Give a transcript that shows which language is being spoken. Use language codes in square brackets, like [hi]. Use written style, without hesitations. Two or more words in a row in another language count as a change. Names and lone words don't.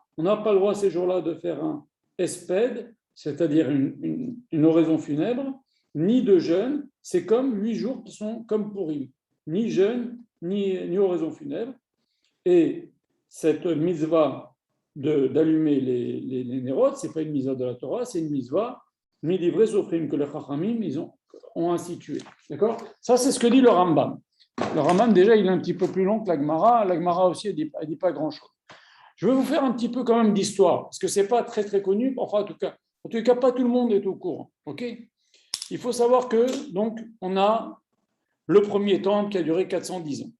[fr] On n'a pas le droit ces jours-là de faire un espède, c'est-à-dire une oraison funèbre, ni de jeûne. C'est comme 8 jours qui sont comme Purim, ni jeûne, ni oraison funèbre. Et cette mitzvah d'allumer les nérotes, ce n'est pas une mitzvah de la Torah, c'est une mitzvah [he] מדברי סופרים [fr] que les Chachamim ont institué. D'accord? Ça, c'est ce que dit le Rambam. Le Rambam, déjà, il est un petit peu plus long que la Gemara. La Gemara aussi, elle dit pas grand-chose. Je vais vous faire un petit peu quand même d'histoire, parce que ce n'est pas très, très connu. Enfin, en tout cas, pas tout le monde est au courant. OK? Il faut savoir que, donc, on a le premier temple qui a duré 410 ans.